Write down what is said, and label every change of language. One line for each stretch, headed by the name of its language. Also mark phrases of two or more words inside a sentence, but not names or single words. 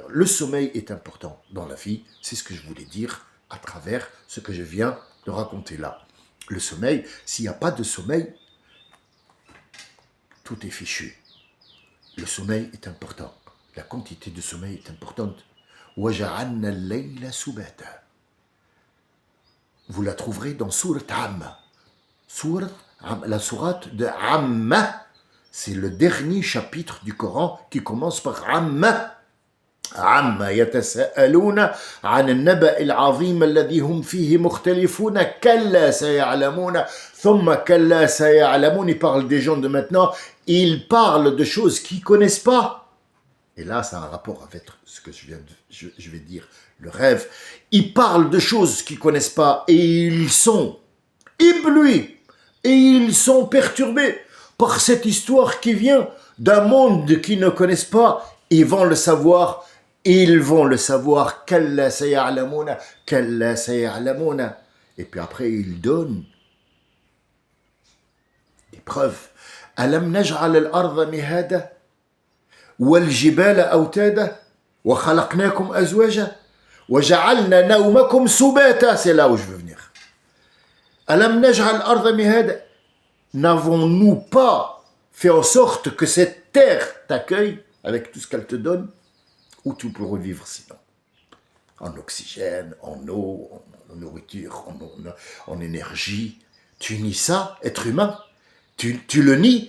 French: Le sommeil est important dans la vie, c'est ce que je voulais dire à travers ce que je viens de raconter là. Le sommeil, s'il n'y a pas de sommeil, tout est fichu. Le sommeil est important. La quantité de sommeil est importante.
Arabic: وَجَعَلْنَا اللَّيْلَ سُبَاتًا.
French: Vous la trouverez dans Sourate Amma. La sourate de Amma, c'est le dernier chapitre du Coran qui commence par Amma.
Arabic: عما يتساءلون عن النبأ العظيم الذي هم فيه مختلفون كلا سيعلمون ثم كلا سيعلمون.
French: Il parle des gens de maintenant, il parle de choses qu'ils ne connaissent pas. Et là, ça a un rapport avec ce que je vais dire, le rêve. Ils parlent de choses qu'ils ne connaissent pas et ils sont éblouis et ils sont perturbés par cette histoire qui vient d'un monde qu'ils ne connaissent pas. Ils vont le savoir. Ils vont le savoir.
Arabic: كلا سيعلمون، كلا سيعلمون.
French: Et puis après, il donne des preuves.
Arabic: ألم نجعل الأرض مهادا والجبال أوتادا وخلقناكم أزواجا وجعلنا نومكم سباتا.
French: C'est là où je veux venir.
Arabic: ألم نجعل الأرض مهادا.
French: N'avons-nous pas fait en sorte que cette terre t'accueille avec tout ce qu'elle te donne? Où tu peux revivre sinon? En oxygène, en eau, en nourriture, en énergie. Tu nies ça, être humain? Tu le nies?